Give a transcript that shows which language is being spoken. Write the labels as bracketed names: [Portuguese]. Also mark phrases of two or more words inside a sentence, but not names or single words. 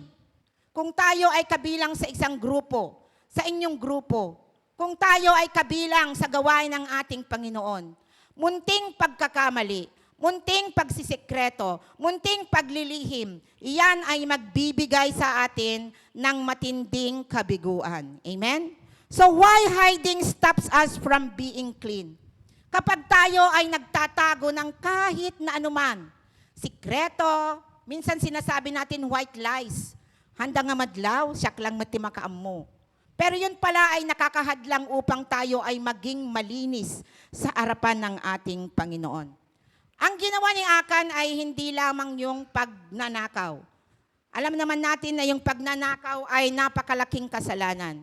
[Filipino] Kung tayo ay kabilang sa isang grupo, sa inyong grupo, kung tayo ay kabilang sa gawain ng ating Panginoon, munting pagkakamali, munting pagsisikreto, munting paglilihim, iyan ay magbibigay sa atin ng matinding kabiguan. Amen? [English] So why hiding stops us from being clean? [Filipino] Kapag tayo ay nagtatago ng kahit na anuman, sikreto, minsan sinasabi natin [English] white lies, [Iloko] handa nga madlaw, siyak lang matimakaam mo. [Filipino] Pero yun pala ay nakakahadlang upang tayo ay maging malinis sa harapan ng ating Panginoon. Ang ginawa ni Akan ay hindi lamang yung pagnanakaw. Alam naman natin na yung pagnanakaw ay napakalaking kasalanan.